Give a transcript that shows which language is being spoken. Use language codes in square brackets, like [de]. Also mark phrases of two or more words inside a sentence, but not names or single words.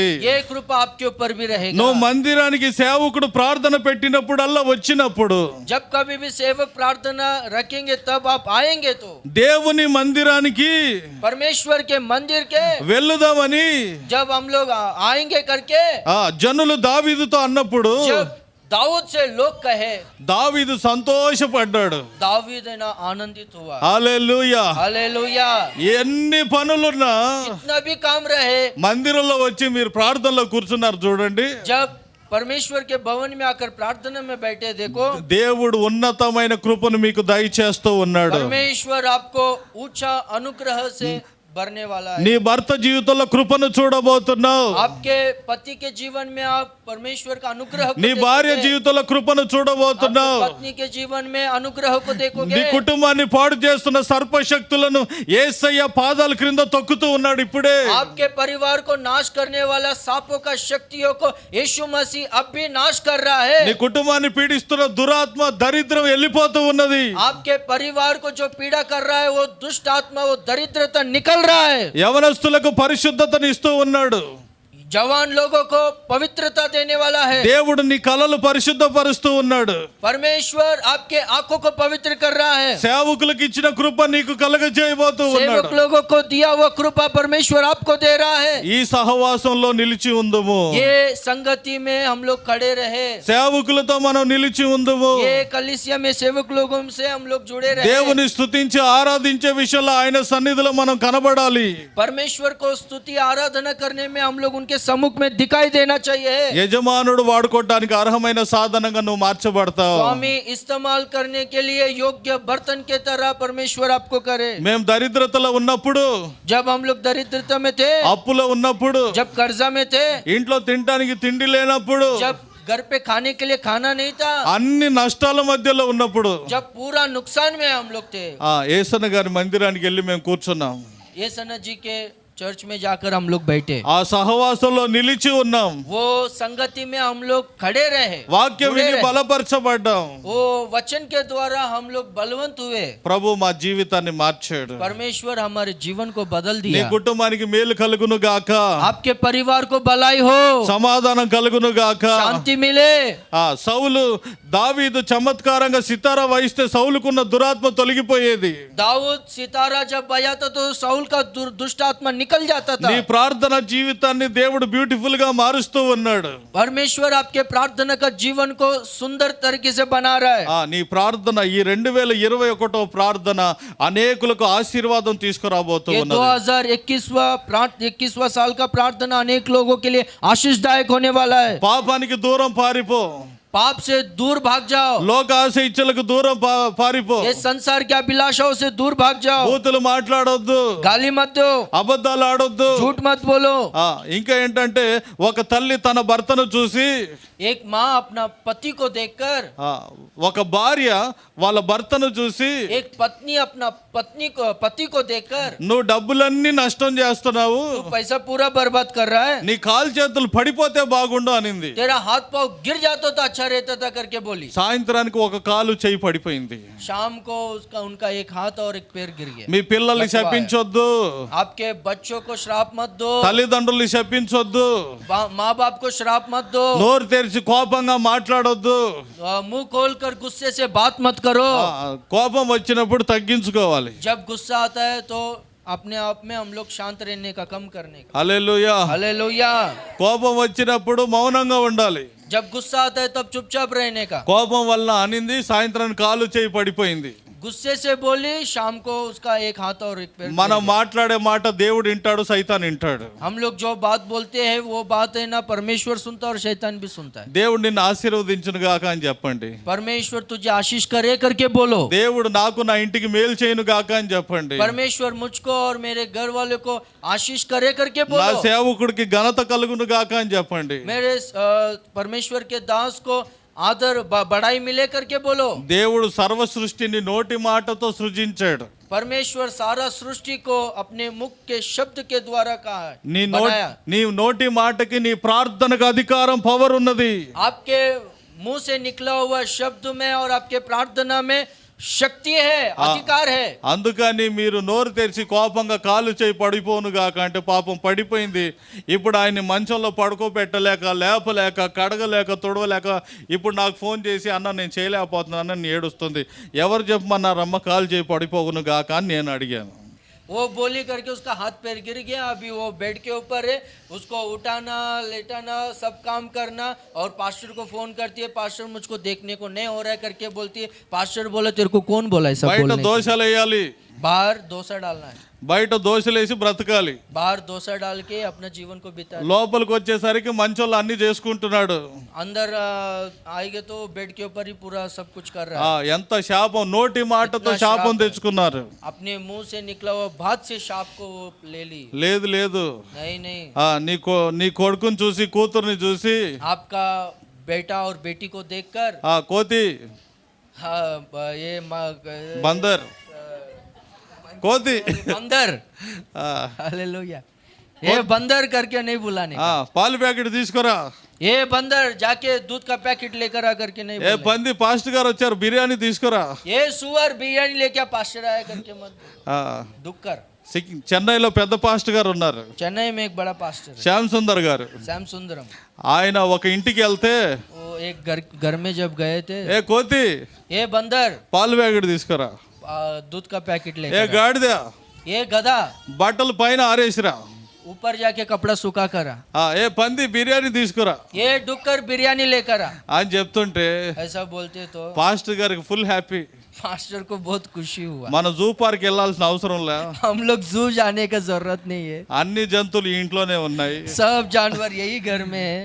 [hi] ये कृपा आपके ऊपर भी रहेगा। [te] నువ్వు మందిరానికి సేవకుడు ప్రార్థన పెట్టినప్పుడల్లా వచ్చినప్పుడు [hi] जब कभी भी सेवक प्रार्थना रखेंगे तब आप आएंगे तो [te] దేవుని మందిరానికి [hi] परमेश्वर के मंदिर के [te] వెళ్ళుదామని [hi] जब हम लोग आएंगे करके, [te] జనులు దావీదుతో అన్నప్పుడు [hi] जब दाऊद से लोग कहे, [te] దావీదు సంతోషపడ్డాడు. [hi] दाऊद है ना आनंदित हुआ। [te] హల్లెలూయా. [hi] हालेलुया। [te] ఎన్ని పనులున్నా [hi] कितना भी काम रहे, [te] మందిరంలో వచ్చి మీరు ప్రార్థనలో కూర్చున్నారు చూడండి, [hi] जब परमेश्वर के भवन में आकर प्रार्थना में बैठे देखो, [te] దేవుడు ఉన్నతమైన కృపను మీకు దయచేస్తూ ఉన్నాడు. [hi] परमेश्वर आपको ऊंचा अनुग्रह से भरने वाला है। [te] నీ భర్త జీవితంలో కృపను చూడబోతున్నావు. [hi] आपके पति के जीवन में आप परमेश्वर का अनुग्रह को [te] నీ భార్య [hi] देखोगे। [te] జీవితంలో కృపను చూడబోతున్నావు. [hi] आपकी पत्नी के जीवन में अनुग्रह को [te] నీ [hi] देखोगे। [te] కుటుంబాన్ని పాడు చేస్తున్న సర్పశక్తులను యేసయ్య పాదాల క్రింద తొక్కుతూ ఉన్నాడు ఇప్పుడే. [hi] आपके परिवार को नाश करने वाला सांपों का शक्तियों को यीशु मसीह अब भी नाश कर रहा [te] నీ [hi] है। [te] కుటుంబాన్ని పీడిస్తున్న దురాత్మ దరిద్రం వెళ్ళిపోతూ ఉన్నది. [hi] आपके परिवार को जो पीड़ा कर रहा है वो दुष्ट आत्मा, वो दरिद्रता निकल रहा है। [te] యవనస్తులకు పరిశుద్ధతను ఇస్తూ ఉన్నాడు. [hi] जवान लोगों को पवित्रता देने वाला है। [te] దేవుడు నీ కలలు పరిశుద్ధపరుస్తూ ఉన్నాడు. [hi] परमेश्वर आपके आंखों को पवित्र कर रहा है। [te] సేవకులకు ఇచ్చిన కృప నీకు కలగజేయబోతూ ఉన్నాడు. [hi] सेवक लोगों को दिया हुआ कृपा परमेश्वर आपको दे रहा है। [te] ఈ సహవాసంలో నిలిచి ఉందుము. [hi] ये संगति में हम लोग खड़े रहे, [te] సేవకులతో మనం నిలిచి ఉందుము. [hi] ये कलीसिया में सेवक लोगों से हम लोग जुड़े रहे। [te] దేవుని స్తుతించి ఆరాధించే విషయంలో ఆయన సన్నిధిలో మనం కనబడాలి. [hi] परमेश्वर को स्तुति आराधना करने में हम लोग उनके सम्मुख में दिखाई देना चाहिए। [te] యజమానుడు వాడుకోవడానికి అర్హమైన సాధనంగా నువ్వు మార్చబడతావు. [hi] स्वामी इस्तेमाल करने के लिए योग्य बर्तन के तरह परमेश्वर आपको करे। [te] మేము దరిద్రతలో ఉన్నప్పుడు, [hi] जब हम लोग दरिद्रता में थे, [te] అప్పులో ఉన్నప్పుడు, [hi] जब कर्जा में थे, [te] ఇంట్లో తినడానికి తిండి లేనప్పుడు, [hi] जब घर पे खाने के लिए खाना नहीं था, [te] అన్ని నష్టాల మధ్యలో ఉన్నప్పుడు [hi] जब पूरा नुकसान में हम लोग थे, [te] యేసన్న గారి మందిరానికి వెళ్ళి మేము కూర్చున్నాం. [hi] ये सना जी के चर्च में जाकर हम लोग बैठे, [te] ఆ సహవాసంలో నిలిచి ఉన్నాం. [hi] वो संगति में हम लोग खड़े रहे, [te] వాక్యం [hi] जुड़े [te] విని [hi] रहे। [te] బలపరచబడ్డాం. [hi] वो वचन के द्वारा हम लोग बलवंत हुए। [te] ప్రభు మా జీవితాన్ని మార్చాడు. [hi] परमेश्वर हमारे जीवन को बदल [te] నీ [hi] दिया। [te] కుటుంబానికి మేలు కలుగును గాక, [hi] आपके परिवार को भलाई हो, [te] సమాధానం కలుగును గాక. [hi] शांति मिले। [te] సౌలు దావీదు చమత్కారంగా సితారా వాయిస్తే సౌలుకున్న దురాత్మ తొలగిపోయేది. [hi] दाऊद सितारा जब बजाता तो साउल का दुष्ट आत्मा निकल जाता था। [te] నీ ప్రార్థన జీవితాన్ని దేవుడు బ్యూటిఫుల్ గా మారుస్తూ ఉన్నాడు. [hi] परमेश्वर आपके प्रार्थना का जीवन को सुंदर तरीके से बना रहा है। [te] నీ ప్రార్థన ఈ 2021 ప్రార్థన అనేకులకు ఆశీర్వాదం తీసుకురాబోతూ [hi] ये [te] ఉన్నది. [hi] 2021वां साल का प्रार्थना अनेक लोगों के लिए आशीषदायक होने वाला है। [te] పాపానికి దూరం పారిపో, [hi] पाप से दूर भाग जाओ, [te] లోక ఆశ ఇచ్చలకు దూరం పారిపో, [hi] ये संसार की अभिलाषाओं से दूर भाग जाओ, [te] బూతులు మాట్లాడొద్దు, [hi] गाली मत दो, [te] అబద్ధాలు ఆడొద్దు. [hi] झूठ मत बोलो। [te] ఇంకా ఏంటంటే ఒక తల్లి తన భర్తను చూసి, [hi] एक माँ अपना पति को देखकर, [te] ఒక భార్య వాళ్ళ భర్తను చూసి, [hi] एक पत्नी अपना पति को देखकर, [te] నువ్వు డబ్బులన్నీ నష్టం చేస్తున్నావు, [hi] तू पैसा पूरा बर्बाद कर रहा है, [te] నీ కాలు చేతులు పడిపోతే బాగుండు అనింది. [hi] तेरा हाथ पाँव गिर जाता तो अच्छा रहता था करके बोली। [te] సాయంత్రానికి ఒక కాలు చెయ్యి పడిపోయింది. [hi] शाम को उनका एक हाथ और एक पैर गिर गया। [te] మీ పిల్లల్ని శపించొద్దు, [hi] आपके बच्चों को श्राप मत दो, [te] తల్లిదండ్రుల్ని శపించొద్దు, [hi] माँ बाप को श्राप मत दो, [te] నోరు తెరిచి కోపంగా మాట్లాడొద్దు. [hi] मुंह खोल कर गुस्से से बात मत करो। [te] కోపం వచ్చినప్పుడు తగ్గించుకోవాలి. [hi] जब गुस्सा आता है तो अपने आप में हम लोग शांत रहने का, कम करने का। [te] హల్లెలూయా. [hi] हालेलुया। [te] కోపం వచ్చినప్పుడు మౌనంగా ఉండాలి. [hi] जब गुस्सा आता है तब चुपचाप रहने का। [te] కోపం వల్ల అనింది, సాయంత్రానికి కాలు చేయి పడిపోయింది. [hi] गुस्से से बोली, शाम को उसका एक हाथ और एक पैर। [te] మనం మాట్లాడే మాట దేవుడు వింటాడు, సైతాన్ వింటాడు. [hi] हम लोग जो बात बोलते हैं वो बात है ना परमेश्वर सुनता है और शैतान भी सुनता है। [te] దేవుడు నిన్ను ఆశీర్వదించును గాక అని చెప్పండి. [hi] परमेश्वर तुझे आशीष करे करके बोलो। [te] దేవుడు నాకు నా ఇంటికి మేలు చేయను గాక అని చెప్పండి. [hi] परमेश्वर मुझको और मेरे घर वालों को आशीष करे करके [te] నా [hi] बोलो। [te] సేవకుడికి ఘనత కలుగును గాక అని చెప్పండి. [hi] मेरे परमेश्वर के दास को आदर बड़ाई मिले करके बोलो। [te] దేవుడు సర్వ సృష్టిని నోటి మాటతో సృజించాడు. [hi] परमेश्वर सारा सृष्टि को अपने मुख के शब्द के द्वारा कहा है, बनाया। [te] నీ నోటి మాటకి నీ ప్రార్థనకు అధికారం, పవర్ ఉన్నది. [hi] आपके मुंह से निकला हुआ शब्द में और आपके प्रार्थना में शक्ति है, अधिकार है। [te] అందుకని మీరు నోరు తెరిచి కోపంగా కాలు చేయి పడిపోను గాక అంటే పాపం పడిపోయింది. ఇప్పుడు ఆయన్ని మంచంలో పడుకోబెట్టలేక లేపలేక కడగలేక తుడవలేక ఇప్పుడు నాకు ఫోన్ చేసి అన్న నేను చేయలేకపోతున్నాను అని ఏడుస్తుంది. ఎవరు చెప్పమన్నారమ్మ కాలు చేయి పడిపోను గాక అని నేను అడిగాను. [hi] वो बोली करके उसका हाथ पैर गिर गया, अभी वो बेड के ऊपर है, उसको उठाना लेटाना सब काम करना, और पास्टर को फोन करती है, पास्टर मुझको देखने को नहीं हो रहा है करके बोलती है। पास्टर बोला तेरे को कौन बोला है सब [te] బయట [hi] बोलने के? [te] దోశలు వేయాలి, [hi] बाहर डोसा डालना है, [te] బయట దోశలేసి బ్రతకాలి. [hi] बाहर डोसा डाल के अपना जीवन को बिता। [te] లోపలికి వచ్చేసరికి మంచంలో అన్ని చేసుకుంటున్నాడు. [hi] अंदर आएंगे तो बेड के ऊपर ही पूरा सब कुछ कर रहा है। [te] ఎంత శాపం, నోటి మాటతో ఎంత శాపం శాపం. తెచ్చుకున్నారు. [hi] अपने मुंह से निकला हुआ बात से सांप को वो ले ली। [te] లేదు లేదు, [hi] नहीं नहीं, [te] నీ కొడుకుని చూసి కూతుర్ని చూసి [hi] आपका बेटा और बेटी को देखकर [te] కోతి [hi] हाँ, ये [te] బందర్ కోతి [hi] बंदर, ఆ, हालेलुया, ये बंदर करके नहीं बुलाने का। [te] పాలు ప్యాకెట్ తీసుకురా. [hi] ये बंदर जाके दूध का पैकेट लेकर आ करके नहीं ఏ बोलने। [te] పంది పాస్టర్ గారు వచ్చారు బిర్యానీ తీసుకురా. [hi] ये सुअर बिरयानी लेके पास्टर आया करके मत ఆ, दुख कर। [te] చెన్నైలో పెద్ద పాస్టర్ గారు ఉన్నారు, [hi] चेन्नई में एक बड़ा पास्टर है, [te] శ్యామ్ సుందర్ గారు. [hi] श्याम सुंदरम। [te] ఆయన ఒక ఇంటికి వెళ్తే [hi] वो एक घर में जब गए थे, [te] ఏ కోతి [hi] ये बंदर [te] పాలు ప్యాకెట్ తీసుకురా. [hi] दूध का पैकेट ఏ लेकर आया। [te] గాడిద [hi] ये गधा [te] బట్టలు పైన ఆరేసిరా. [hi] ऊपर जाके कपड़ा सूखा करा। [te] ఏ పంది బిర్యానీ తీసుకురా [hi] ये डुक्कर बिरयानी लेकर आ, [te] అని చెప్తుంటే [hi] ऐसा बोलते तो [te] పాస్టర్ గారికి [en] full happy. [hi] मास्टर को बहुत खुशी हुआ। [te] మన [en] zoo park [te] వెళ్ళాల్సిన అవసరం లే, [hi] हम लोग जू जाने का जरूरत नहीं है, [te] అన్ని జంతువులు ఈ ఇంట్లోనే ఉన్నాయి. [hi] सब जानवर यही घर में है।